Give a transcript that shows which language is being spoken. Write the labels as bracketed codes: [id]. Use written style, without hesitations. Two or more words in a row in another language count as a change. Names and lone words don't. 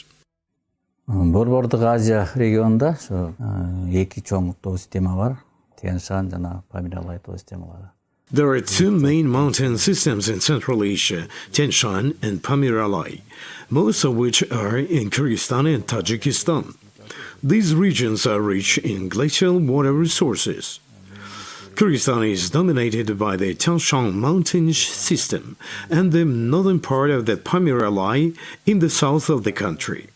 [ky] Борбордук Азия регионунда ошо эки чоң тоо система бар. Тянь-Шань жана Памир-Алай тоо системалары. [en] There are two main mountain systems in Central Asia, Tian-Shan and Pamir-Alai, most of which are in Kyrgyzstan and Tajikistan. These regions are rich in glacial water resources. Kyrgyzstan is dominated by the Tian-Shan mountain system and the northern part of the Pamir-Alai in the south of the country.